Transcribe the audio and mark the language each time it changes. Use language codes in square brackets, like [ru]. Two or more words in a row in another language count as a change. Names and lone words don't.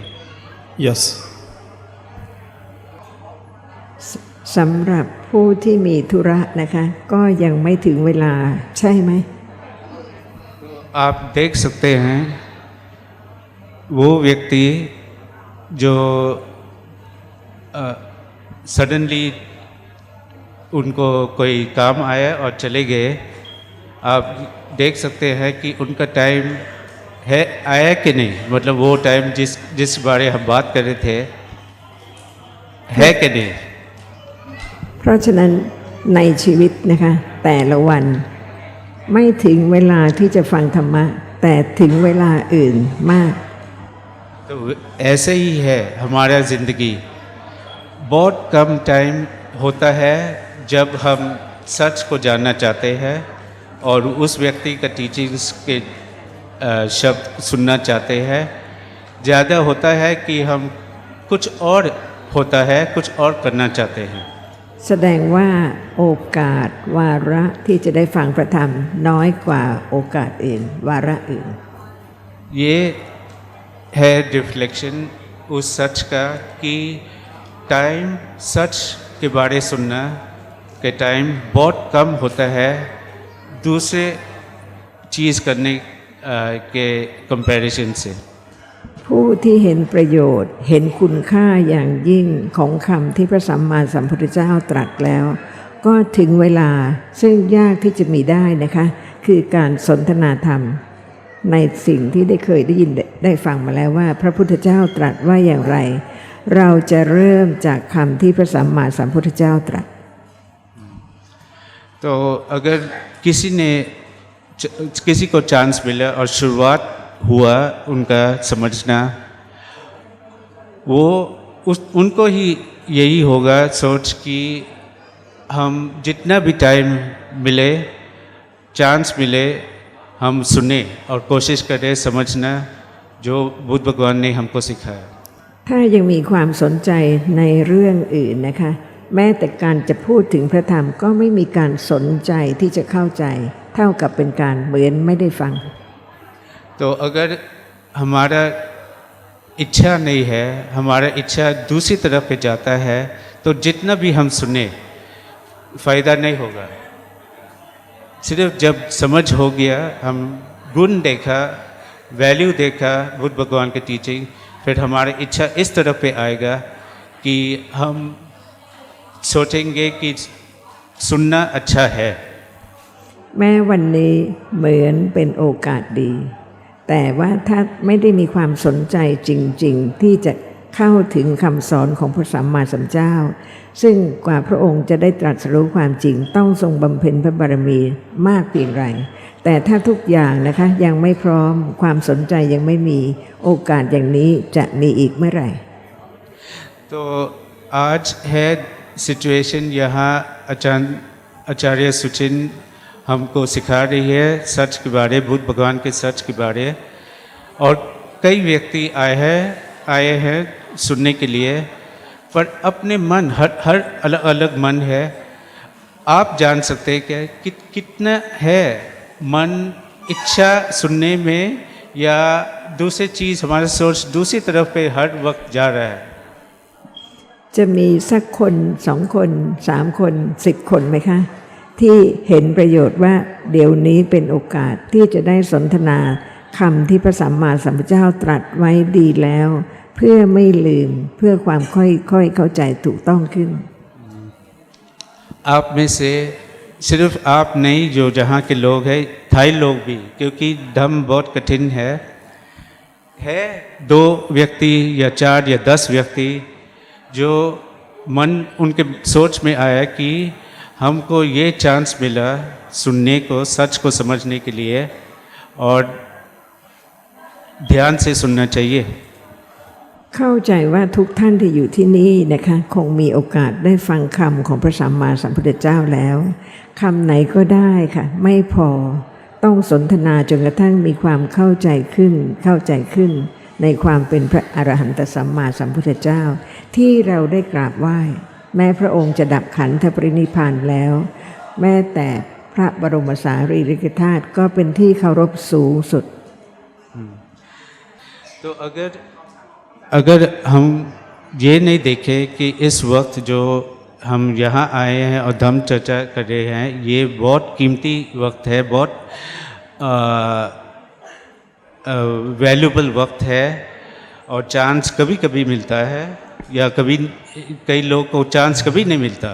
[en] Yes. [th] สำหรับผู้ที่มีธุระนะคะ ก็ยังไม่ถึงเวลาใช่ไหม [hi] आप देख सकते हैं वो व्यक्ति जो सडनली उनको कोई काम आया और चले गए, आप देख सकते हैं कि उनका टाइम है आया कि नहीं, मतलब वो टाइम जिस बारे हम बात कर रहे थे है कि नहीं। [th] เพราะฉะนั้นในชีวิตนะคะแต่ละวันไม่ถึงเวลาที่จะฟังธรรมะแต่ถึงเวลาอื่นมาก [hi] तो ऐसे ही है हमारा ज़िंदगी, बहुत कम टाइम होता है जब हम सच को जानना चाहते हैं और उस व्यक्ति का टीचिंग्स के शब्द सुनना चाहते हैं। ज़्यादा होता है कि हम कुछ और होता है, कुछ और करना चाहते हैं। [th] แสดงว่าโอกาสวาระที่จะได้ฟังพระธรรมน้อยกว่าโอกาสอื่นวาระอื่น [hi] ये है रिफ्लेक्शन उस सच का कि टाइम सच के बारे सुनना के टाइम बहुत कम होता है दूसरे चीज़ करने के कंपैरिजन से। [th] ผู้ที่เห็นประโยชน์เห็นคุณค่าอย่างยิ่งของคำที่พระสัมมาสัมพุทธเจ้าตรัสแล้ว ก็ถึงเวลาซึ่งยากที่จะมีได้นะคะคือการสนทนาธรรมในสิ่งที่ได้เคยได้ยินได้ฟังมาแล้วว่าพระพุทธเจ้าตรัสว่าอย่างไร เราจะเริ่มจากคำที่พระสัมมาสัมพุทธเจ้าตรัส [hi] तो अगर किसी को चांस मिला और शुरुआत हुआ उनका समझना, वो उनको ही यही होगा सोच कि हम जितना भी टाइम मिले चांस मिले हम सुने और कोशिश करें समझना जो बुद्ध भगवान ने हमको सिखाया। [th] ถ้ายังมีความสนใจในเรื่องอื่นนะคะแม้แต่การจะพูดถึงพระธรรมก็ไม่มีการสนใจที่จะเข้าใจเท่ากับเป็นการเหมือนไม่ได้ฟัง [hi] तो अगर हमारा इच्छा नहीं है, हमारा इच्छा दूसरी तरफ पे जाता है, तो जितना भी हम सुने फ़ायदा नहीं होगा। सिर्फ जब समझ हो गया, हम गुण देखा, वैल्यू देखा बुद्ध भगवान के टीचिंग, फिर हमारी इच्छा इस तरफ पे आएगा कि हम सोचेंगे कि सुनना अच्छा है। [th] แม้วันนี้เหมือนเป็นโอกาสดี แต่ว่าถ้าไม่ได้มีความสนใจจริงๆที่จะเข้าถึงคำสอนของพระสัมมาสัมพุทธเจ้าซึ่งกว่าพระองค์จะได้ตรัสรู้ความจริงต้องทรงบำเพ็ญพระบารมีมากเพียงไรแต่ถ้าทุกอย่างนะคะยังไม่พร้อมความสนใจยังไม่มีโอกาสอย่างนี้จะมีอีกเมื่อไหร่ [hi] तो आज है सिचुएशन यहाँ आचार्य सुचिन हमको सिखा रही है सच के बारे, बुद्ध भगवान के सच के बारे, और कई व्यक्ति आए हैं सुनने के लिए, पर अपने मन हर अलग अलग मन है। आप जान सकते हैं क्या कितना है मन इच्छा सुनने में या दूसरी चीज़ हमारा सोच दूसरी तरफ पे हर वक्त जा रहा है। [th] จะมีสักคน2 คน3 คน10 คนไหมคะที่เห็นประโยชน์ว่าเดี๋ยวนี้เป็นโอกาสที่จะได้สนทนาคำที่พระสัมมาสัมพุทธเจ้าตรัสไว้ดีแล้วเพื่อไม่ลืมเพื่อความค่อยเข้าใจถูกต้องขึ้น [hi] आप में से सिर्फ आप नहीं जो जहाँ के लोग हैं थाई लोग भी, क्योंकि धम्म बहुत कठिन है 2 व्यक्ति या 4 या 10 व्यक्ति जो मन उनके सोच में आया कि हमको ये चांस मिला सुनने को, सच को समझने के लिए, और ध्यान से सुनना चाहिए। [th] เข้าใจว่าทุกท่านที่อยู่ที่นี่นะคะคงมีโอกาสได้ฟังคำของพระสัมมาสัมพุทธเจ้าแล้วคำไหนก็ได้ค่ะไม่พอต้องสนทนาจนกระทั่งมีความเข้าใจขึ้นในความเป็นพระอรหันตสัมมาสัมพุทธเจ้าที่เราได้กราบไหว้แม้พระองค์จะดับขันธปรินิพพานแล้วแม้แต่พระบรมสารีริกธาตุก็เป็นที่เคารพสูงสุด [hi] तो अगर हम ये नहीं देखें कि इस वक्त जो हम यहाँ आए हैं और धम्म चर्चा कर रहे हैं, ये बहुत कीमती वक्त है, बहुत वैल्यूबल वक्त है और चांस कभी कभी मिलता है या कई लोग को चांस कभी नहीं मिलता।